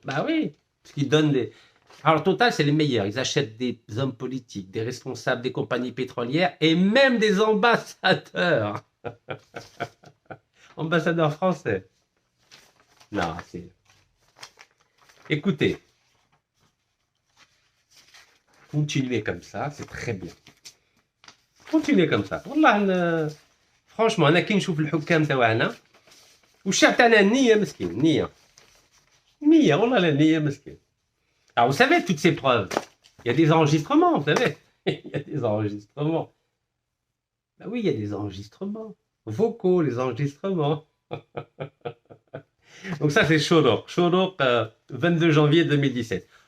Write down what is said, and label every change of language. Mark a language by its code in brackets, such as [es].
[fr] Ben oui, parce qu'ils donnent les... Alors Total, c'est les meilleurs, ils achètent des hommes politiques, des responsables des compagnies pétrolières et même des ambassadeurs. Ambassadeur français. Non, c'est... Écoutez. Continuez comme ça, c'est très bien. Continuez comme ça. [ar] والله franchement انا كي نشوف الحكام تاعنا والشعب تاعنا نيه مسكين نيه والله لا نيه مسكين. [fr] Alors vous savez toutes ces preuves, il y a des enregistrements, vous savez. Il y a des enregistrements. Ben oui, il y a des enregistrements vocaux, les enregistrements. Donc ça c'est Shoroq, 22 janvier 2017.